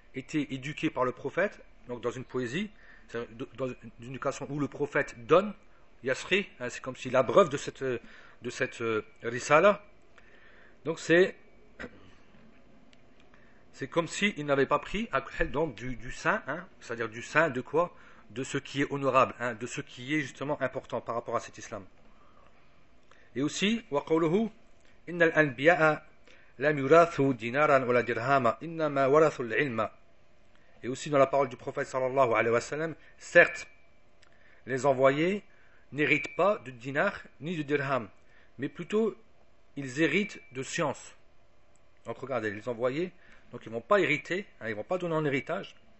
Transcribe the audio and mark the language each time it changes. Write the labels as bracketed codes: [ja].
[fr] été éduqué par le prophète, donc dans une poésie, dans une éducation où le prophète donne, Yasri, hein, c'est comme s'il abreuve de cette risala. Donc c'est comme s'il n'avait pas pris donc du saint, hein, c'est-à-dire du saint de quoi? De ce qui est honorable, hein, de ce qui est justement important par rapport à cet islam. Et aussi, [ar] وَقَوْلُهُ إِنَّ الْأَنْبِيَاءَ لَمْ يُرَاثُوا دِنَارًا وَلَا دِرْهَامًا إِنَّمَا وَرَثُوا الْعِلْمَ. [fr] Et aussi dans la parole du prophète sallallahu alayhi wa sallam, certes, les envoyés n'héritent pas de dinar ni de dirham, mais plutôt ils héritent de science. Donc regardez, les envoyés, donc ils ne vont pas hériter, hein, ils ne vont pas donner en héritage.